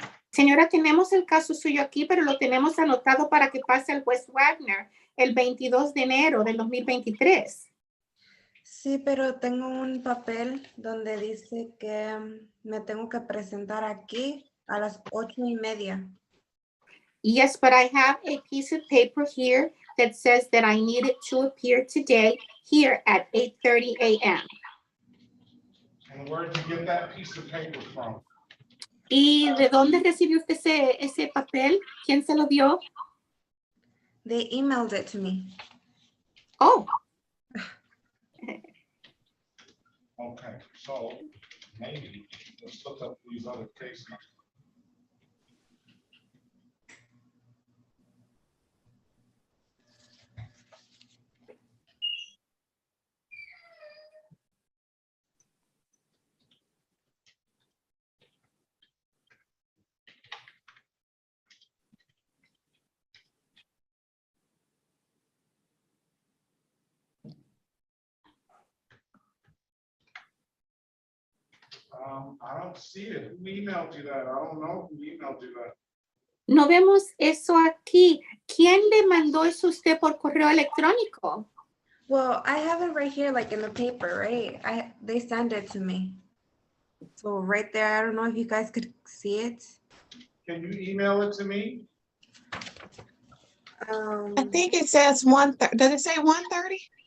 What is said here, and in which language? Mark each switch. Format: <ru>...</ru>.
<es>Señora, tenemos el caso suyo aquí, pero lo tenemos anotado para que pase al juez Wagner el 22 de enero del 2023. Sí, pero tengo un papel donde dice que me tengo que presentar aquí a las 8:30.</es> <en>Yes, but I have a piece of paper here that says that I needed to appear today here at 8:30 a.m. And where did you get that piece of paper from?</en> <es>¿Y de dónde recibió usted ese papel? ¿Quién se lo dio?</es> <en>They emailed it to me. Oh. Okay, so maybe let's look up these other cases. I don't see it. Who emailed you that? I don't know who emailed you that.</en> <es>No vemos eso aquí. ¿Quién le mandó eso a usted por correo electrónico?</es> <en>Well, I have it right here, like in the paper, right? They sent it to me. So right there, I don't know if you guys could see it. Can you email it to me? I think it says 1:30. Does it say 1:30?</en>